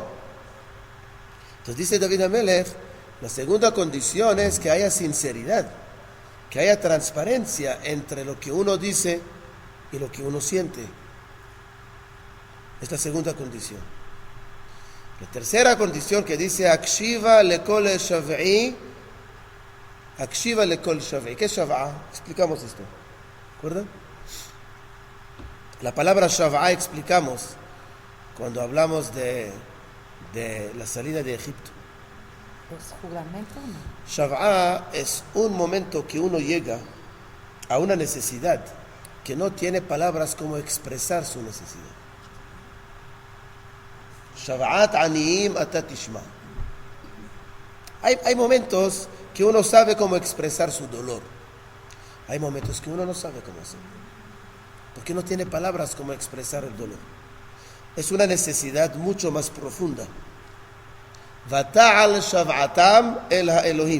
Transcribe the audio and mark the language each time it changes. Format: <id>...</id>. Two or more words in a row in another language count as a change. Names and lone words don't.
<es>Entonces dice David Amelech, la segunda condición es que haya sinceridad, que haya transparencia entre lo que uno dice y lo que uno siente. Es la segunda condición. La tercera condición que dice</es> <he>Akshiva lekol shav'i. Akshiva lekol shav'i.</he> <es>¿Qué es shav'a? Explicamos esto. ¿Recuerdan? La palabra shav'a explicamos cuando hablamos de la salida de Egipto. ¿Es juramento o no? Shav'a es un momento que uno llega a una necesidad que no tiene palabras como expresar su necesidad.</es> <he>Shav'at aniyim ata tishma.</he> <es>Hay momentos que uno sabe cómo expresar su dolor. Hay momentos que uno no sabe cómo hacerlo, porque no tiene palabras como expresar el dolor. Es una necesidad mucho más profunda.</es> <he>Vata'al shav'atam el ha'elohim.</he>